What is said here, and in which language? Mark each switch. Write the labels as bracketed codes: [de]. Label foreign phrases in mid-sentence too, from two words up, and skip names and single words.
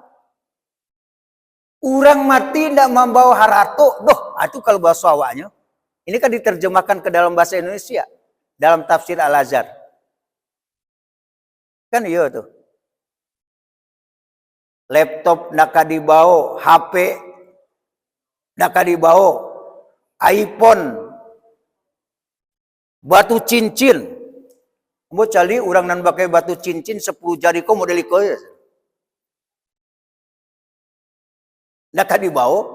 [min] Orang mati tidak membawa harato. [id] Doh, itu kalau bahasa awaknya. Ini kan diterjemahkan ke dalam bahasa Indonesia. Dalam tafsir Al-Azhar. Kan iya tuh. [min] Laptop nak dibawa, HP nak dibawa, iPhone, batu cincin. Mau cari orang nan pakai batu cincin 10 jari ko model iko ya. Nak dibawa.